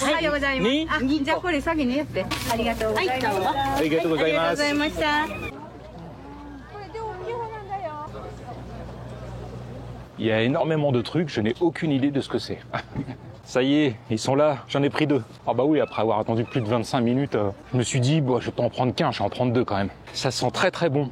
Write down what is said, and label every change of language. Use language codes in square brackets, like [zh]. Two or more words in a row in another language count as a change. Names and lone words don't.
[ja] おはようございます。にあ、じゃあこれ先にやって。ありがとうございます。ありがとうございます。ありがとうございました。 [fr] Il y a énormément de trucs, je n'ai aucune idée de ce que c'est. Ça y est, ils sont là, j'en ai pris 2. Ah bah oui, après avoir attendu plus de 25 minutes, je me suis dit, bon, je vais pas en prendre qu'un, je vais en prendre 2 quand même. Ça sent très très bon.